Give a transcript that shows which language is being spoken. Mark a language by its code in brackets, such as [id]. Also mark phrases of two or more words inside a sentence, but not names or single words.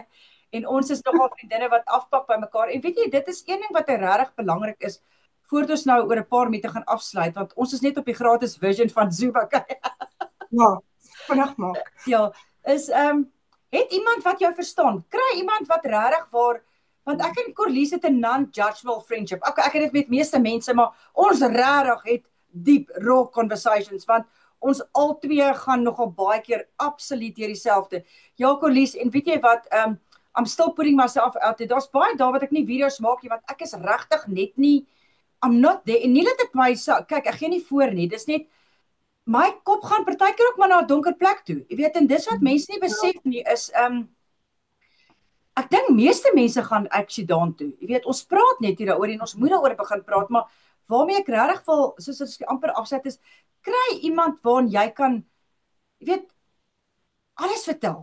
[af] En ons is nogal vriendinne wat afpak by mekaar. En weet jy, dit is een ding wat regtig belangrik is voordat ons nou oor 'n paar minute gaan afsluit, want ons is net op die gratis version van Zoom, okay? Ja, vinnig maak. Ja, is het iemand wat jou verstaan? Kry iemand wat regtig waar want ek en Corlies het 'n [en] non-judgmental friendship. [af] Okay, ek het dit met meeste mense, maar ons regtig het [en] deep raw conversations [af] want ons albei gaan nogal baie keer absoluut deur dieselfde. Ja, Corlies, en weet jy wat, [en] I'm still putting myself out there. [af] Daar's baie daar wat ek nie video's maak nie want ek is regtig net nie [en] I'm not there. [af] En nie dat ek kyk, ek gee nie voor nie. Dis net my kop gaan partykeer ook maar na 'n donker plek toe. Jy weet, en dis wat mense nie besef nie is ek dink meeste mense gaan actually daartoe. Jy weet, ons praat net hier daaroor en ons moet daaroor begin praat, maar waarmee ek regtig wil soos as ek amper afset is, kry iemand waarin jy kan jy weet alles vertel.